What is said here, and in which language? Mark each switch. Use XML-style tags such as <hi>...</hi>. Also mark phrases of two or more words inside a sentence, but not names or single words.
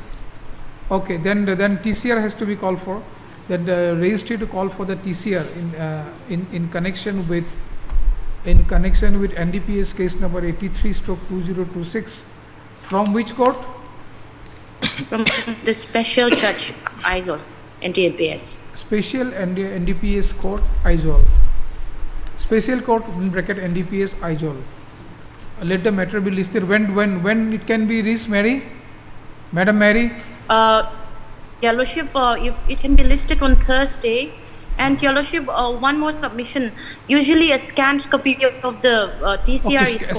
<en>Okay, then TCR has to be called for. Then the registry to call for the TCR in connection with NDPS case number 83/2026. From which court? from the special judge, ISOL, NTNPS. Special NDPS court, Aizawl. Special court in bracket NDPS, Aizawl. Let the matter be listed. When it can be reached, Mary? Madam Mary? Your Lordship, if it can be listed on Thursday, and Your Lordship, one more submission. Usually a scanned copy of the TCR is called</en>